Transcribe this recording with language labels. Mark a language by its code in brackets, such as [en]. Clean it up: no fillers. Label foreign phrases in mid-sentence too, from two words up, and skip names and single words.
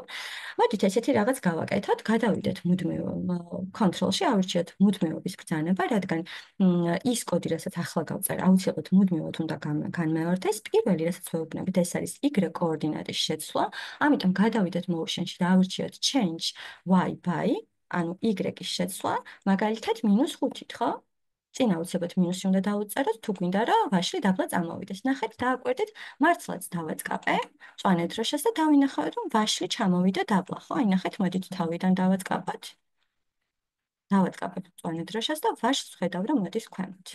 [ka] მოდით ესეთი რაღაც გავაკეთოთ, გადავიდეთ მუდმივ control-ში, ავირჩიოთ მუდმივობის ბრძანება, რადგან ის კოდი, რასაც ახლა გავწერ, აუცილებლად მუდმივად უნდა განმეორდეს. პირველი, რასაც ვეუბნებით, ეს არის y კოორდინატის შეცვლა. ამიტომ გადავიდეთ motion-ში და ავირჩიოთ [en] change y by, [ka] ანუ y-ის შეცვლა, მაგალითად -5-ით, ხო? წინ აუცილებლად მინუსი უნდა დაუწეროთ, თუ გვინდა რომ ვაშლი დაბლა წამოვიდეს. ნახეთ, დააკვირდით, მართლაც დავაწყაპე მწვანე დროშას და დავინახავთ, რომ ვაშლი ჩამოვიდა დაბლა, ხო? აი ნახეთ, მოდით თავიდან დავაწყაპოთ. დავაწყაპეთ მწვანე დროშას და ვაშლს ხედავ, რომ მოდის ქვემოთ.